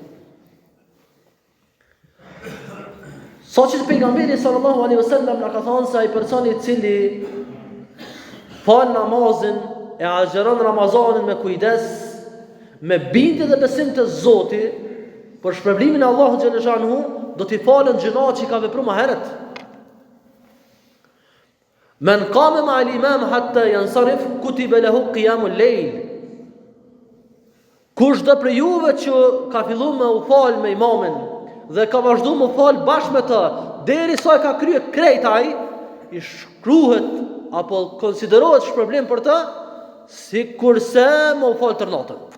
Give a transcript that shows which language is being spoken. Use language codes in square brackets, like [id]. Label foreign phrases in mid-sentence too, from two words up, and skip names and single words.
[sq] Sa që pejgamberi [ar] صلى الله عليه وسلم [sq] na ka thënë se ai personi i cili fal namazin e agjeron Ramazanin me kujdes, me bindje dhe besim të Zotit, për shpërblimin e Allahut xhaleshanuhu, do t'i falen gjunat që i ka vepruar më herët. [ar] من قام مع الإمام حتى ينصرف كتب له قيام الليل. [sq] Kush do prej juve që ka filluar me u fal me imamin dhe ka vazhduar me u fal bashkë me të derisa ka kryer krejt ai, i shkruhet apo konsiderohet shpërblim për të, sikurse me u fal tërnatën.